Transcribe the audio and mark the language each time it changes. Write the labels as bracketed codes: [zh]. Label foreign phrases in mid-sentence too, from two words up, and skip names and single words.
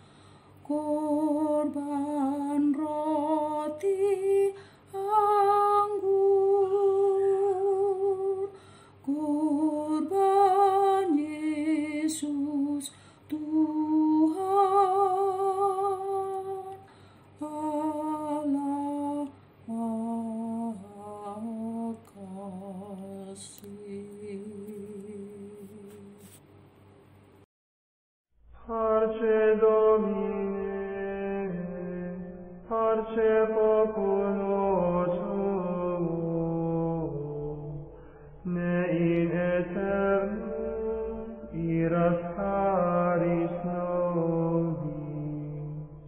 [id] korban roti anggur, korban Yesus Tuhan Allah Maha Kasih. [la] Parce Domine, parce populo tuo, ne in aeternum iras caris nobis.